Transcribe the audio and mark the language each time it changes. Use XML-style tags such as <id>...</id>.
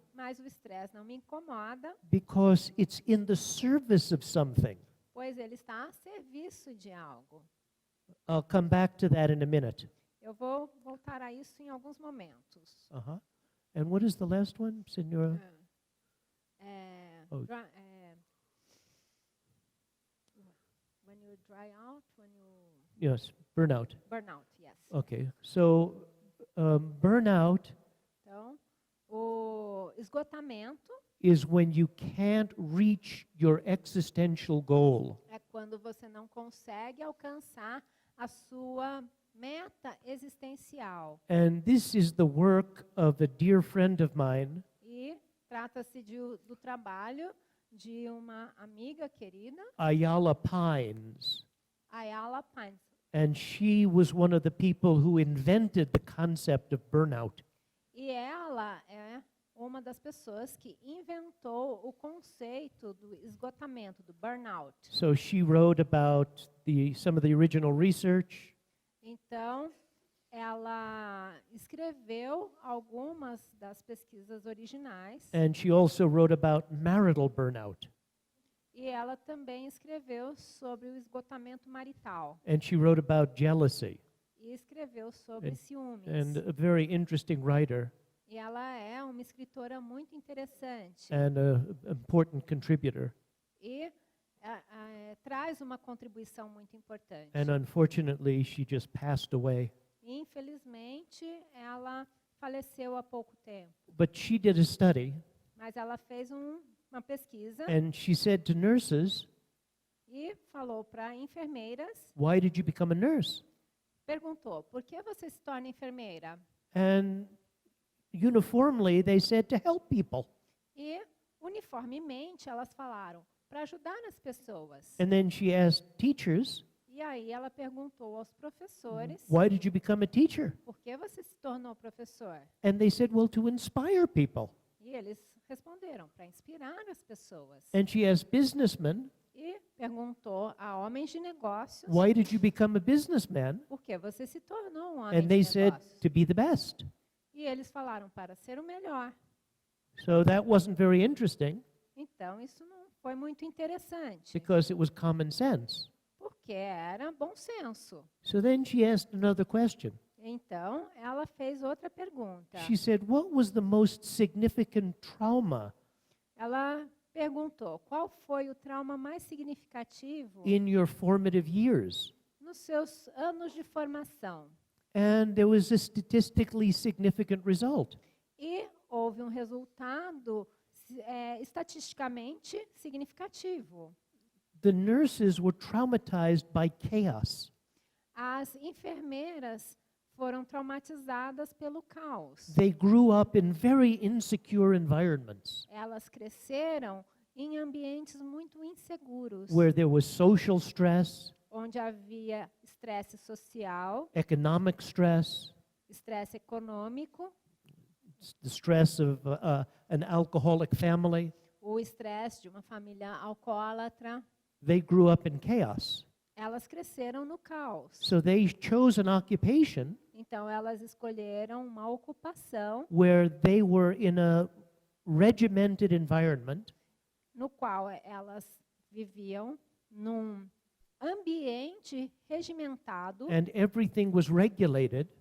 <pt>Mas o estresse não me incomoda,</pt> <en>because it's in the service of something.</en> <pt>pois ele está a serviço de algo.</pt> <en>I'll come back to that in a minute.</en> <pt>Eu vou voltar a isso em alguns momentos.</pt> <en>Uh-huh. And what is the last one, Senora? Oh. When you dry out, when you Yes, burnout. burn out, yes. Okay, so burnout</en> <pt>Então, o esgotamento</pt> <en>is when you can't reach your existential goal.</en> <pt>é quando você não consegue alcançar a sua meta existencial.</pt> <en>And this is the work of a dear friend of mine,</en> <pt>E trata-se do trabalho de uma amiga querida,</pt> <en>Ayala Pines.</en> <pt>Ayala Pines.</pt> <en>And she was one of the people who invented the concept of burnout.</en> <pt>E ela é uma das pessoas que inventou o conceito do esgotamento, do burnout.</pt> <en>So she wrote about some of the original research.</en> <pt>Então, ela escreveu algumas das pesquisas originais</pt> <en>And she also wrote about marital burnout.</en> <pt>e ela também escreveu sobre o esgotamento marital</pt> <en>And she wrote about jealousy.</en> <pt>e escreveu sobre ciúmes.</pt> <en>And a very interesting writer</en> <pt>E ela é uma escritora muito interessante</pt> <en>and an important contributor.</en> <pt>e traz uma contribuição muito importante.</pt> <en>And unfortunately, she just passed away.</en> <pt>Infelizmente, ela faleceu há pouco tempo,</pt> <en>But she did a study,</en> <pt>mas ela fez uma pesquisa</pt> <en>and she said to nurses,</en> <pt>e falou para enfermeiras,</pt> <en>why did you become a nurse?</en> <pt>perguntou, por que você se torna enfermeira?</pt> <en>And uniformly, they said to help people.</en> <pt>E, uniformemente, elas falaram, para ajudar as pessoas.</pt> <en>And then she asked teachers,</en> <pt>E aí ela perguntou aos professores,</pt> <en>why did you become a teacher?</en> <pt>por que você se tornou professor?</pt> <en>And they said, well, to inspire people.</en> <pt>E eles responderam, para inspirar as pessoas.</pt> <en>And she asked businessmen,</en> <pt>E perguntou a homens de negócios,</pt> <en>why did you become a businessman?</en> <pt>por que você se tornou um homem</pt> <en>And</en> <pt>de</pt> <en>they said,</en> <pt>negócios?</pt> <en>to be the best.</en> <pt>E eles falaram, para ser o melhor.</pt> <en>So that wasn't very interesting</en> <pt>Então, isso não foi muito interessante,</pt> <en>because it was common sense.</en> <pt>porque porque era bom senso.</pt> <en>So then she asked another question.</en> <pt>Então, ela fez outra pergunta.</pt> <en>She said, "What was the most significant trauma</en> <pt>Ela perguntou: qual foi o trauma mais significativo</pt> <en>in your formative years?"</en> <pt>nos seus anos de formação?</pt> <en>And there was a statistically significant result.</en> <pt>E houve um resultado estatisticamente significativo.</pt> <en>The nurses were traumatized by chaos.</en> <pt>As enfermeiras foram traumatizadas pelo caos.</pt> <en>They grew up in very insecure environments</en> <pt>Elas cresceram em ambientes muito inseguros,</pt> <en>where there was social stress,</en> <pt>onde havia estresse social,</pt> <en>economic stress,</en> <pt>estresse econômico,</pt> <en>the stress of an alcoholic family.</en> <pt>o estresse de uma família alcoólatra.</pt> <en>They grew up in chaos.</en> <pt>Elas cresceram no caos.</pt> <en>So they chose an occupation</en> <pt>Então, elas escolheram uma ocupação</pt> <en>where they were in a regimented environment</en> <pt>no qual elas viviam num ambiente regimentado</pt> <en>and everything was regulated,</en>